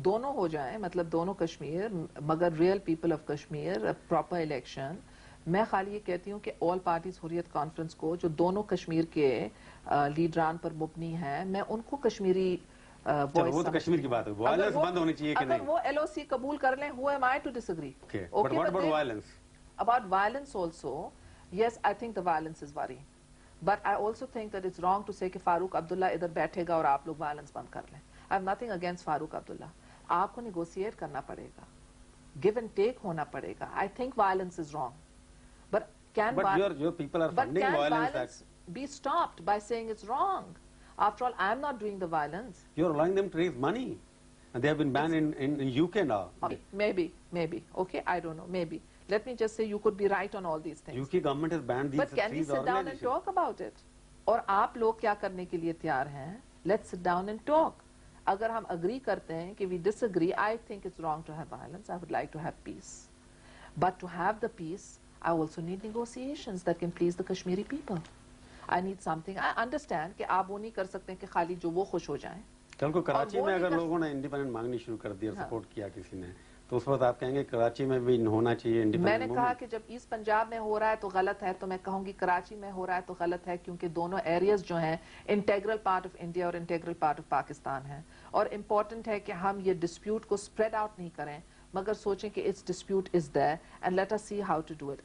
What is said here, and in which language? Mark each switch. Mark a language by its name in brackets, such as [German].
[Hindi] दोनों हो जाए, मतलब दोनों कश्मीर, मगर real people of Kashmir, proper election. मैं खाली ये कहती हूँ कि ऑल पार्टीज हुर्रियत कॉन्फ्रेंस को, जो दोनों कश्मीर के लीडरान पर मुबनी है, मैं उनको कश्मीरी वो तो कश्मीर की बात है, वायलेंस बंद होनी चाहिए कि नहीं? अगर वो एलओसी कबूल कर लें, [English] who am I to disagree? Okay, but what about violence? About violence also, yes, I think the violence is worrying, but I also think that it's wrong to say [Hindi] कि फारूक अब्दुल्ला इधर बैठेगा और आप लोग [English] violence [Hindi] बंद कर लें. [English] I have nothing against Farooq Abdullah. [Hindi] आपको negotiate करना पड़ेगा, [English] give and take [Hindi] होना पड़ेगा. [English] I think violence is wrong, but can your people are funding violence be stopped by saying it's wrong? After all, I am not doing the violence. You're allowing them to raise money, and they have been banned in UK now. Maybe. Okay, I don't know. Maybe. Let me just say you could be right on all these things. UK government has banned these. But can we sit down and talk about it? [Hindi] और आप लोग क्या करने के लिए तैयार हैं? [English] Let's sit down and talk. [Hindi] अगर हम agree करते हैं कि [English] we disagree, I think it's wrong to have violence. I would like to have peace. But to have the peace, I also need negotiations that can please the Kashmiri people. I need something. I understand [Hindi] कि आप वो नहीं कर सकते कि खाली जो वो खुश हो जाएं. कल को कराची में अगर लोगों ने इंडिपेंडेंट मांगनी शुरू कर दी और सपोर्ट किया किसी ने, तो उस वक्त आप कहेंगे कराची में भी होना चाहिए इंडिपेंडेंट? मैंने कहा कि जब ईस्ट पंजाब में हो रहा है तो गलत है, तो मैं कहूंगी कराची में हो रहा है तो गलत है, क्योंकि दोनों एरियाज जो हैं [English] integral part of India और integral part of Pakistan [Hindi] है, और इम्पोर्टेंट है कि हम ये डिस्प्यूट को स्प्रेड आउट नहीं करें, मगर सोचें कि [English] It's dispute is there and let us see how to do it.